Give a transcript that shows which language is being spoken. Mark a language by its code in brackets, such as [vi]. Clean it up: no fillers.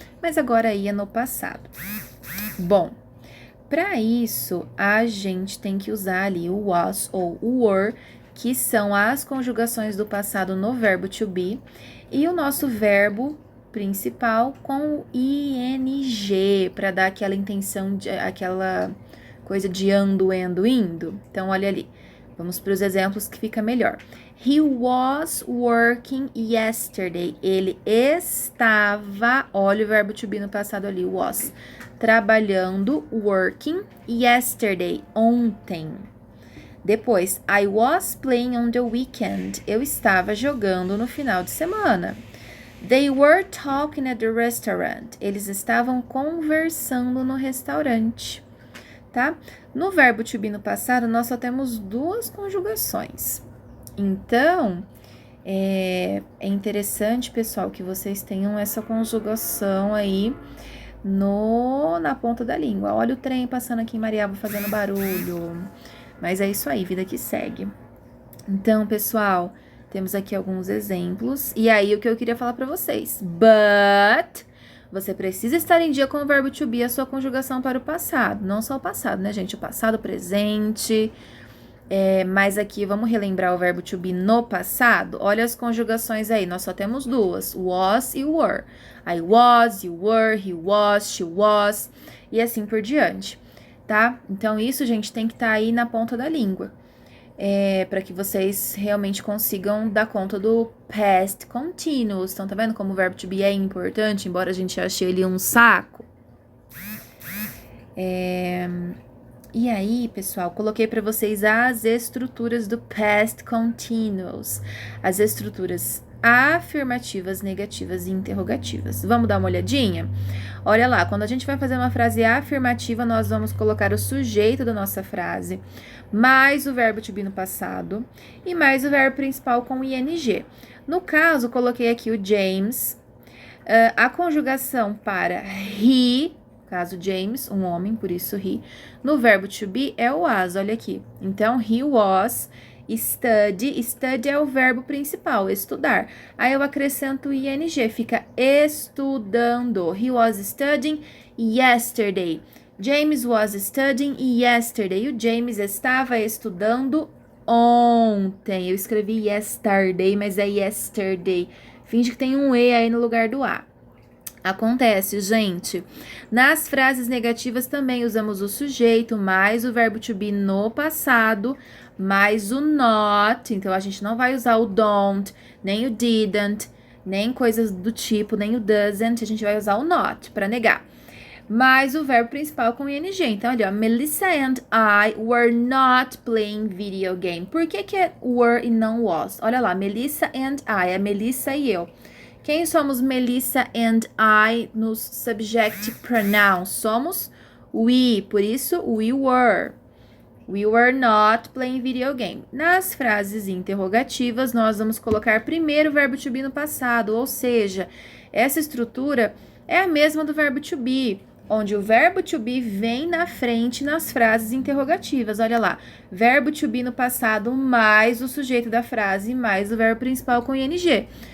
[pt] Mas agora ia no passado. Bom, para isso, a gente tem que usar ali o was ou o were, que são as conjugações do passado no verbo to be, e o nosso verbo principal com o ing, para dar aquela intenção, aquela coisa de ando, indo. Então, olha ali. Vamos para os exemplos que fica melhor. [en] He was working yesterday. [pt] Ele estava, olha o verbo to be no passado ali, was, trabalhando, working, yesterday, ontem. Depois, [en] I was playing on the weekend. [pt] Eu estava jogando no final de semana. [en] They were talking at the restaurant. [pt] Eles estavam conversando no restaurante, tá? No verbo to be no passado, nós só temos duas conjugações. Então, é interessante, pessoal, que vocês tenham essa conjugação aí na ponta da língua. Olha o trem passando aqui em Mariaba fazendo barulho. Mas é isso aí, vida que segue. Então, pessoal, temos aqui alguns exemplos. E aí, o que eu queria falar para vocês. But você precisa estar em dia com o verbo to be, a sua conjugação para o passado. Não só o passado, né, gente? O passado, o presente. Mas aqui, vamos relembrar o verbo to be no passado? Olha as conjugações aí, nós só temos duas, was e were. [en] I was, you were, he was, she was, [pt] e assim por diante, tá? Então, isso, gente, tem que estar aí na ponta da língua. Para que vocês realmente consigam dar conta do past continuous. Então, tá vendo como o verbo to be é importante, embora a gente ache ele um saco? E aí, pessoal, coloquei para vocês as estruturas do past continuous. As estruturas afirmativas, negativas e interrogativas. Vamos dar uma olhadinha? Olha lá, quando a gente vai fazer uma frase afirmativa, nós vamos colocar o sujeito da nossa frase, mais o verbo to be no passado e mais o verbo principal com ing. No caso, coloquei aqui o James, a conjugação para he, caso James, um homem, por isso he, no verbo to be é o was, olha aqui. Então, he was study é o verbo principal, estudar. Aí eu acrescento ing, fica estudando. [en] He was studying yesterday. James was studying yesterday. [pt] O James estava estudando ontem. Eu escrevi yesterday, mas é yesterday. Finge que tem um E aí no lugar do A. Acontece, gente. Nas frases negativas também usamos o sujeito mais o verbo to be no passado, mais o not. Então, a gente não vai usar o don't, nem o didn't, nem coisas do tipo, nem o doesn't. A gente vai usar o not para negar. Mais o verbo principal com ing. Então, olha, [en] Melissa and I were not playing video game. [pt] Por que é were e não was? Olha lá, Melissa and I, é Melissa e eu. Quem somos Melissa and I nos subject pronouns? Somos we, por isso we were. [en] We were not playing video game. [pt] Nas frases interrogativas, nós vamos colocar primeiro o verbo to be no passado, ou seja, essa estrutura é a mesma do verbo to be, onde o verbo to be vem na frente nas frases interrogativas. Olha lá, verbo to be no passado mais o sujeito da frase mais o verbo principal com ing.